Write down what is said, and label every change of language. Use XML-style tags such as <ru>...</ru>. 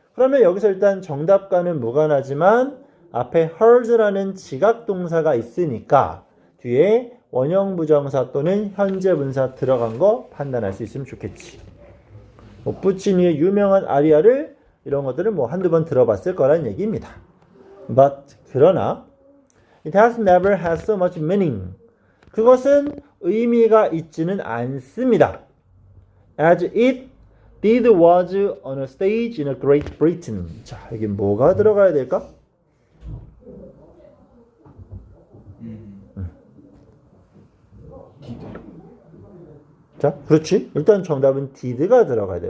<ko>그러면 여기서 일단 정답과는 무관하지만 앞에 heard라는 지각동사가 있으니까 뒤에 원형부정사 또는 현재분사 들어간 거 판단할 수 있으면 좋겠지. 뭐 부치니의 유명한 아리아를 이런 것들은 뭐 한두 번 들어봤을 거란 얘기입니다.</ko> <en>But</en> <ko>그러나</ko> <en>it has never had so much meaning.</en> <ko>그것은 의미가 있지는 않습니다.</ko> <en>As it did was on a stage in a Great Britain.</en> <ko>자, 여기 뭐가 들어가야 될까?</ko> <en>did.</en> <ko>자, 그렇지. 일단 정답은 did가 들어가야 돼.</ko>